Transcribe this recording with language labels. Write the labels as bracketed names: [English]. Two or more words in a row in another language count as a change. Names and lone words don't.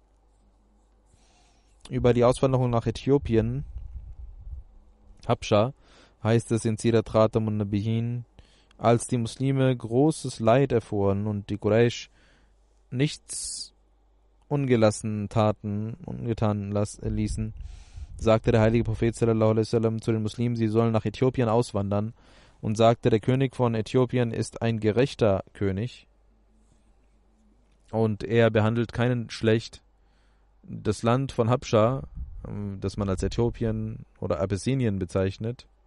[German] Über die Auswanderung nach Äthiopien, Habscha, heißt es in Sirat Khatam an-Nabiyyin, als die Muslime großes Leid erfuhren und die Quraysh nichts ungetan ließen, sagte der heilige Prophet [Arabic] صلى الله عليه وسلم [German] zu den Muslimen, sie sollen nach Äthiopien auswandern, und sagte, der König von Äthiopien ist ein gerechter König und er behandelt keinen schlecht. Das Land von Habscha, das man als Äthiopien oder Abessinien bezeichnet,